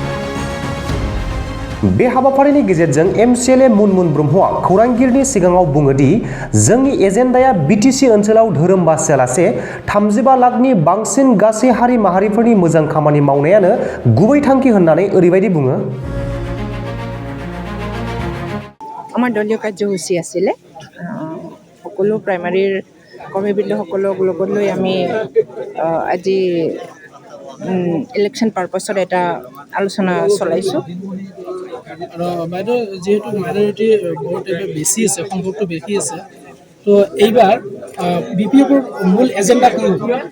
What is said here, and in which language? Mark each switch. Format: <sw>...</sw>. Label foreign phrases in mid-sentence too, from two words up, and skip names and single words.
<brx>बे हाबाफारिनि गेजेरजों एमसिएलए मुनमुन ब्रह्मआ खौरांगिरिनि सिगाङाव बुङो दि जोंनि एजेन्डाया बिटिसि ओनसोलाव धोरोम बासियालासे 35 लाखनि बांसिन गासै हारि माहारिफोरनि मोजां खामानि मावनायानो गुबै थांखि होननानै ओरैबायदि बुङो।</brx> <as>আমাৰ দলীয় কাৰ্যসূচী আছিলে সকলো প্ৰাইমাৰীৰ কৰ্মীবৃন্দসকলক লগত লৈ আমি আজি</as> <en>election purpose</en> <as>এটা আলোচনা চলাইছোঁ। আৰু বাইদেউ যেহেতু মাইনৰিটি ভোট এবাৰ বেছি আছে, সংখ্যাটো বেছি আছে, তো এইবাৰ বিপিএফৰ মূল এজেণ্ডা কি হ'ব?</as>